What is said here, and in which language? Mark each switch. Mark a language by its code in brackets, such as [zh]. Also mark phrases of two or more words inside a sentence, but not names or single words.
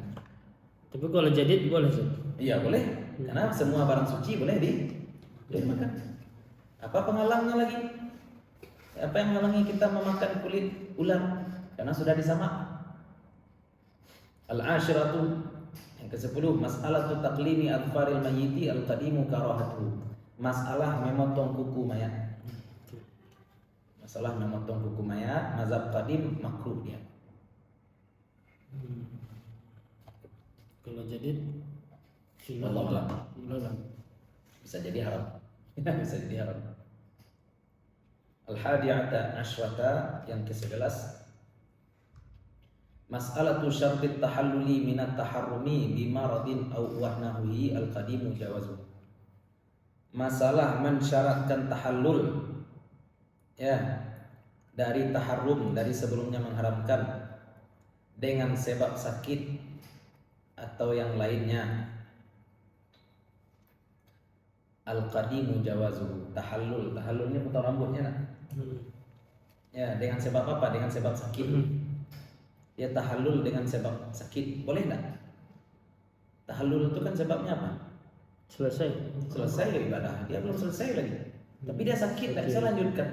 [id] Tapi kalau jadid boleh sih. Iya boleh, karena semua barang suci boleh dimakan. Apa penghalangnya lagi? Apa yang menghalangi kita memakan kulit ular? Karena sudah disamak. Al-ashiratu, yang ke-10, [ar] مسألة تقليم أظفار الميت القديم كراهته. [id] Masalah memotong kuku mayat. Masalah memotong kuku mayat, mazhab qadim makruh dia. Kalau jadid Allah bisa jadi haram. Bisa jadi haram. [ar] الحادية عشرة, [id] yang ke-11, [ar] مسألة شرط التحلل من التحرم بمرض أو نحوه القديم جوازه. [id] Masalah mensyaratkan tahallul ya dari taharrum, dari sebelumnya mengharamkan dengan sebab sakit atau yang lainnya. [ar] القديم جوازه, [id] tahallulnya potong rambutnya nak. Ya, dengan sebab apa? Dengan sebab sakit. Dia tahallul dengan sebab sakit, boleh enggak? Tahallul itu kan sebabnya apa? Selesai ibadah, dia belum selesai lagi, tapi dia sakit, tidak bisa lanjutkan.